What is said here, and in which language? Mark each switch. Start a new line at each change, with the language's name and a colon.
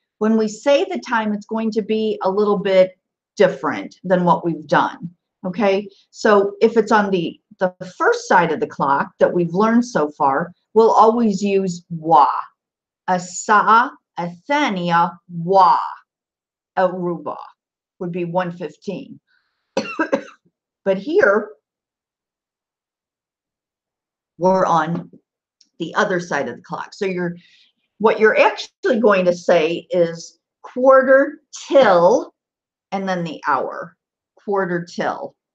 English: When we say the time, it's going to be a little bit different than what we've done. Okay, so if it's on the first side of the clock that we've learned so far, we'll always use wa.
Arabic: الساعة الثانية والربع
English: would be 1:15. But here, we're on the other side of the clock. So what you're actually going to say is quarter till, and then the hour, quarter till.